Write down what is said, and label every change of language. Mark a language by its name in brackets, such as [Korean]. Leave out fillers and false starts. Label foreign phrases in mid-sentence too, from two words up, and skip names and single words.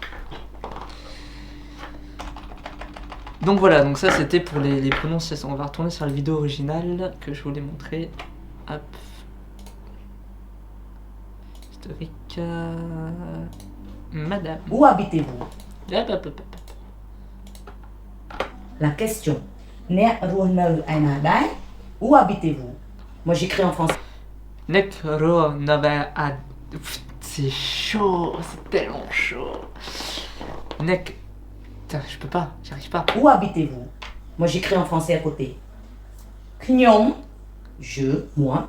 [French] Donc voilà, donc ça c'était pour les prononciations. On va retourner sur la vidéo originale que je voulais montrer. Hop. Historique. Madame. Où habitez-vous? Hop, hop, hop, hop. La question. [Khmer] អ្នករស់នៅឯណាដែរ? [French] Où habitez-vous? Moi j'écris en français. Necro Nova Ad. C'est chaud, c'est tellement chaud. Nec. Putain, je peux pas, j'arrive pas. Où habitez-vous? Moi j'écris en français à côté. Knyom, je, moi.